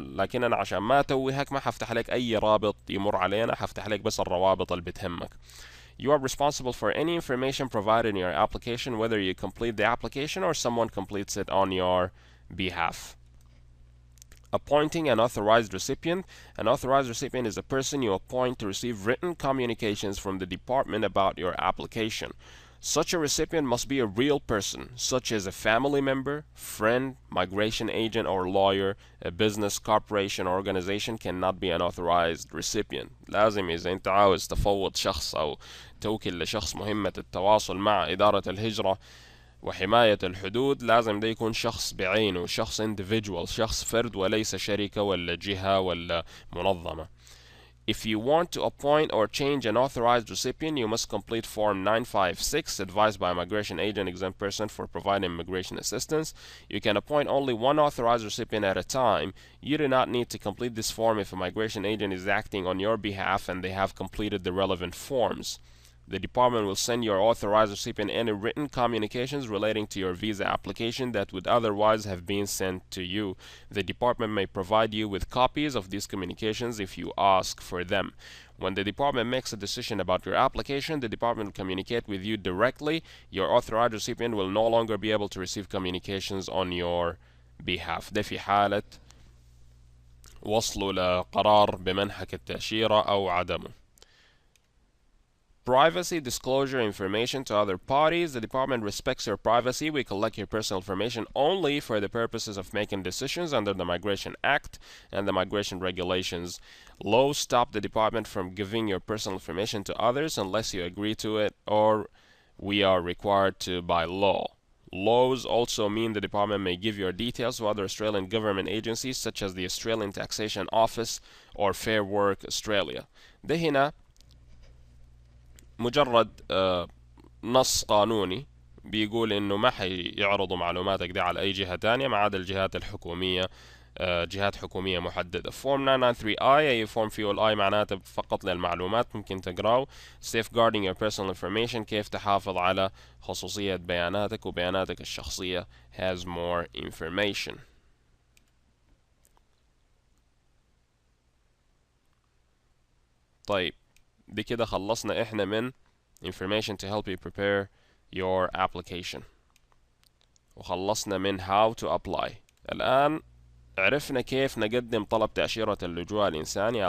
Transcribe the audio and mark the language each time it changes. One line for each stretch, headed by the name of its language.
Arabic: لكن أنا عشان ما أتوهك ما حفتح لك أي رابط يمر علينا، حفتح لك بس الروابط اللي بتهمك.
English: You are responsible for any information provided in your application, whether you complete the application or someone completes it on your behalf. Appointing an authorized recipient. An authorized recipient is a person you appoint to receive written communications from the department about your application. Such a recipient must be a real person, such as a family member, friend, migration agent or lawyer. A business, corporation or organization cannot be an authorized recipient.
Arabic: لازم إذا أنت عاوز تفوض شخص أو توكل لشخص مهمة التواصل مع إدارة الهجرة وحماية الحدود، لازم ده يكون شخص بعينه، شخص individual، شخص فرد وليس شركة ولا جهة ولا منظمة.
English: If you want to appoint or change an authorized recipient, you must complete Form 956, advised by a migration agent exempt person for providing immigration assistance. You can appoint only one authorized recipient at a time. You do not need to complete this form if a migration agent is acting on your behalf and they have completed the relevant forms. The department will send your authorized recipient any written communications relating to your visa application that would otherwise have been sent to you. The department may provide you with copies of these communications if you ask for them. When the department makes a decision about your application, the department will communicate with you directly. Your authorized recipient will no longer be able to receive communications on your behalf.
Arabic: ده في حالة وصلوا لقرار بمنحك التأشيرة أو عدمه.
English: Privacy, disclosure, information to other parties. The department respects your privacy. We collect your personal information only for the purposes of making decisions under the Migration Act and the migration regulations. Laws stop the department from giving your personal information to others unless you agree to it or we are required to by law. Laws also mean the department may give your details to other Australian government agencies such as the Australian Taxation Office or Fair Work Australia.
Arabic: ده هنا مجرد نص قانوني بيقول انه ما حيعرضوا معلوماتك دي على اي جهة تانية ما عدا الجهات الحكومية، جهات حكومية محددة. Form 993I اي فورم فيه الاي معناته فقط للمعلومات، ممكن تقراه.
English: Safeguarding your personal information
Arabic: كيف تحافظ على خصوصية بياناتك وبياناتك الشخصية.
English: Has more information.
Arabic: طيب دي كده خلصنا احنا من
English: information to help you prepare your application
Arabic: وخلصنا من
English: how to apply.
Arabic: الآن عرفنا كيف نقدم طلب تأشيرة اللجوء الإنساني.